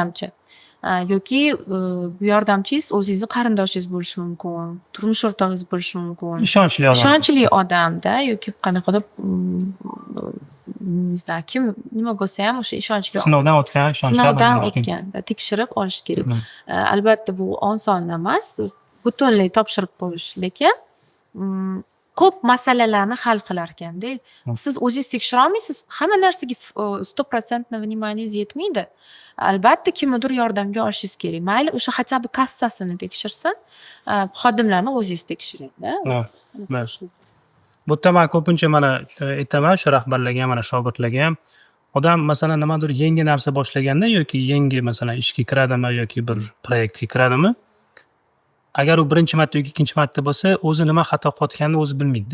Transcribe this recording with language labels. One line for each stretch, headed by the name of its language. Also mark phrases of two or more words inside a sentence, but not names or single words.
Uzbek: Yordamchi. yoki bu yordamchingiz o'zingizni qarindoshingiz bo'lishi mumkin, turmush o'rtog'ingiz bo'lishi mumkin. Ishonchli odam. Ishonchli odamda yoki qanaqadir
Russian: не знаю,
Uzbek: kim nima bo'lsa ham o'sha ishonchli Sinovdan o'tgan, ishonchli sinovdan odam bo'lishi o'tgan tekshirib olish kerak. kerak. Albatta bu oson emas, butunlay topshirib qo'yish, lekin ko'p masalalarni hal qilar ekanda. Siz o'zingiz tekshira olmaysiz, hamma narsaga 100% vnimaniyingiz yetmaydi. Albatta kimnidir yordamga olishingiz kerak. Mayli o'sha
Russian: хотя бы
Uzbek: kassasini tekshirsin, xodimlarni o'zingiz tekshiring-da. Bu yerda men ko'pincha mana aytaman shu rahbarlarga ham, mana shogirdlarga ham, odam masalan nimadir yangi narsa boshlaganda yoki yangi masalan ishga kiradimi yoki bir proyektga kiradimi, agar u birinchi marta yoki ikkinchi marta bo'lsa, o'zi nima xato qilayotganini o'zi bilmaydi-da.